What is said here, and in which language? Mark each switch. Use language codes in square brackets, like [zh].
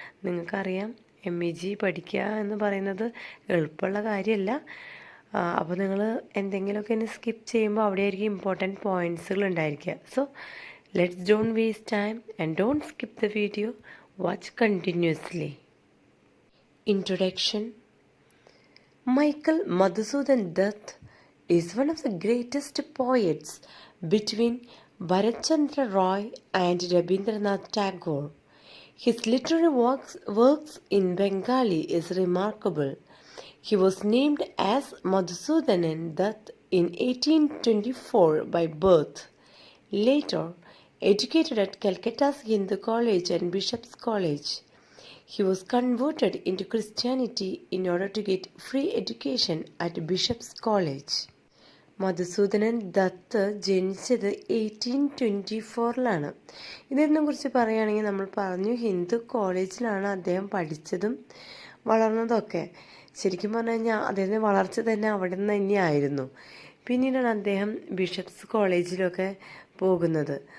[ml] നിങ്ങൾക്കറിയാം, MEG പഠിക്കുക എന്ന് പറയുന്നത് എളുപ്പമുള്ള കാര്യമല്ല. അപ്പോൾ നിങ്ങൾ എന്തെങ്കിലുമൊക്കെ ഇനി സ്കിപ്പ് ചെയ്യുമ്പോൾ അവിടെയായിരിക്കും ഇമ്പോർട്ടൻറ്റ് പോയിൻറ്റ്സുകൾ ഉണ്ടായിരിക്കുക. [en] So let's don't waste time and don't skip the video. Watch continuously. Introduction. Michael Madhusudan Dutt is one of the greatest poets between Bharatchandra Roy and Rabindranath Tagore. His literary works in Bengali is remarkable. He was named as Madhusudanan Dutt in 1824 by birth. Later, educated at Calcutta's Hindu College and Bishop's College, he was converted into Christianity in order to get free education at Bishop's College. [ml] Madhusoodanan Dutt ജനിച്ചത് 1824 ഇതിനെക്കുറിച്ച് പറയുകയാണെങ്കിൽ നമ്മൾ പറഞ്ഞു ഹിന്ദു കോളേജിലാണ് അദ്ദേഹം പഠിച്ചതും വളർന്നതൊക്കെ. ശരിക്കും പറഞ്ഞു കഴിഞ്ഞാൽ അദ്ദേഹത്തിൻ്റെ വളർച്ച തന്നെ അവിടെ നിന്ന് തന്നെയായിരുന്നു. പിന്നീടാണ് അദ്ദേഹം ബിഷപ്സ് കോളേജിലൊക്കെ പോകുന്നത്.